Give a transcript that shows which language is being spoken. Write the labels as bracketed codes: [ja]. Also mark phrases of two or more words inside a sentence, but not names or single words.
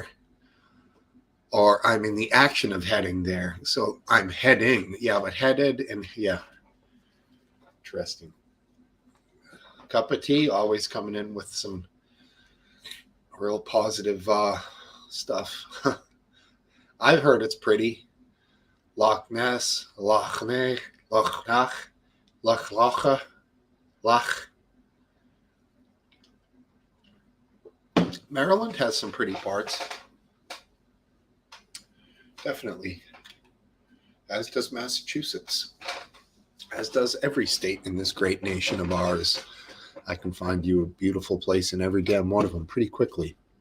[en] Or I'm in the action of heading there. So I'm heading. Yeah, but headed and yeah. Interesting. Cup of tea, always coming in with some real positive stuff. I've heard it's pretty. Loch Ness, Loch Ness, Loch Nach, Loch Locha, Loch. Maryland has some pretty parts. Definitely. As does Massachusetts. As does every state in this great nation of ours. I can find you a beautiful place in every damn one of them pretty quickly.